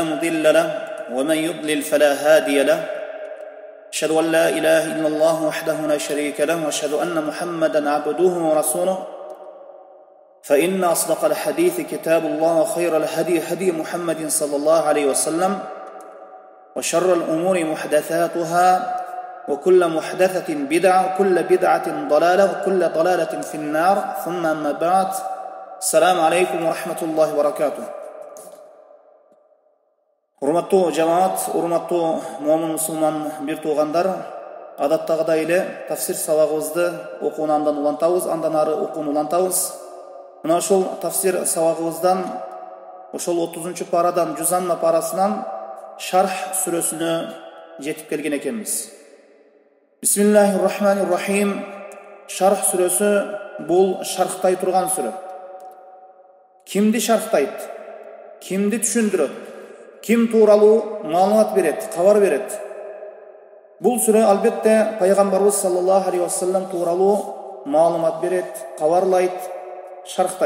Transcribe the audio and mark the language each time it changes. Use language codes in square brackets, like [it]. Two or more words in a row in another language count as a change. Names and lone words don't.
[ar] مضل له ومن يضلل فلا هادي له أشهد أن لا إله إلا الله وحده لا شريك له وأشهد أن محمدا عبده ورسوله فإن أصدق الحديث كتاب الله وخير الهدي هدي محمد صلى الله عليه وسلم وشر الأمور محدثاتها وكل محدثة بدعة وكل بدعة ضلالة وكل ضلالة في النار ثم أما بعد السلام عليكم ورحمة الله وبركاته. [ky] Урматтуу жамаат, урматтуу момун мусулман бир туугандар, адаттагыдай эле тафсир сабагыбызды окууну андан улантабыз, андан ары окууну улантабыз. Мына ошол тафсир сабагыбыздан ошол 30-парадан Жузанна парасынан Шарх сүрөсүнө жетип келген экенбиз. [ar] بسم الله الرحمن الرحيم. [ky] Шарх сүрөсү бул шархтай турган сүрө. Кимди шархтайт? Кимди түшүндүрөт? Ким тууралуу маалымат берет, кабар берет? Бул сүрө албетте пайгамбарыбыз [ar] صلى الله عليه وسلم [ky] тууралуу маалымат берет, кабарлайт, шархтайт.